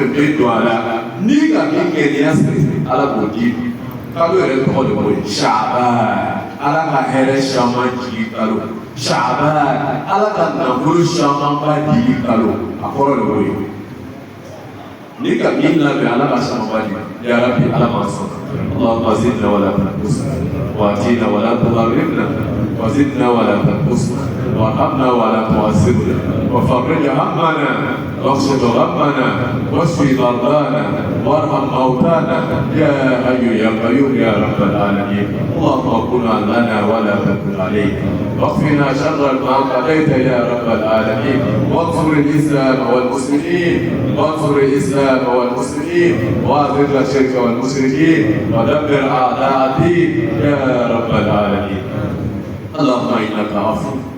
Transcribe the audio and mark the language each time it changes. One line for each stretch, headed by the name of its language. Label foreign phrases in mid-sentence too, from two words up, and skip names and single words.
Bambara: bɛ don a la ni ka min kɛ nin y'a siri ala k'o di kalo yɛrɛ tɔgɔ de ko Shaaban ala ka hɛrɛ caman jigi kalo Shaaban ala ka nafolo camanba jigi kalo a kɔrɔ de ko ye ni ka min labɛn ala ka camanba di
Arabic: يا رب
Bambara: ala ma sɔn
Arabic: اللهم زدنا ولا تنقصنا وآتنا ولا تحرمنا وزدنا ولا تنقصنا وارحمنا ولا تعذبنا وفرج همنا واغفر غمنا واشف مرضانا وارحم موتانا يا حي يا قيوم يا رب العالمين اللهم كن لنا ولا تكن علينا واكفنا شر ما قضيت يا رب العالمين واغفر الاسلام والمسلمين واغفر الاسلام والمسلمين واذل الشرك والمشركين ودمر اعداء الدين يا رب العالمين اللهم انك عفو